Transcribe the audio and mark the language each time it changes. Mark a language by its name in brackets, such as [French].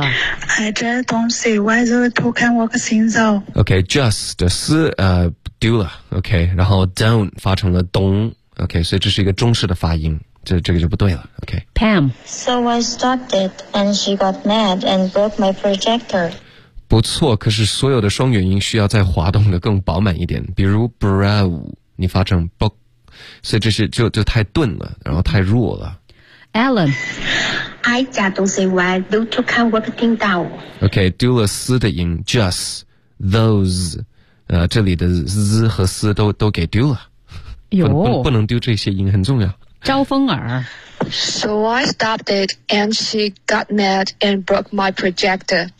[English] I just don't see why the two can work things out [Chinese] OK just 是do 了 OK 然后 don't 发成了 don't OK 所以这是一个中式的发音这个就不对了 OK [English] Pam So I stopped it and she got mad and broke my projector [Chinese] 不错可是所有的双元音需要再滑动的更饱满一点比如 brow 你发成 book所以这是就太钝了然后太弱了 [English] Alan I just don't see why those two can work things out [Chinese] OK 丢了丝的音 just those 这里的 z 和丝都给丢了有不能丢这些音很重要招风耳 [English] So I stopped it and she got mad and broke my projector